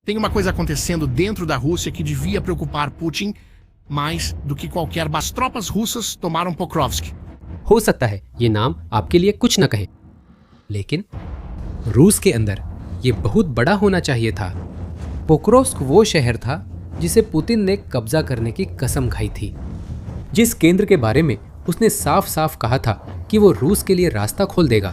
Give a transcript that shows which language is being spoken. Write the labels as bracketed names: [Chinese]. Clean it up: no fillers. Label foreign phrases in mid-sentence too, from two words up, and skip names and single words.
[Portuguese] Tem uma coisa acontecendo dentro da Rússia que devia preocupar Putin mais do que qualquer. As tropas russas tomaram Pokrovsk. [Hindi] हो सकता है ये नाम आपके लिए कुछ न कहे, लेकिन रूस के अंदर ये बहुत बड़ा होना चाहिए था। पोक्रोव्स्क वो शहर था जिसे पुतिन ने कब्जा करने की कसम खाई थी, जिस केंद्र के बारे में उसने साफ साफ कहा था कि वो रूस के लिए रास्ता खोल देगा।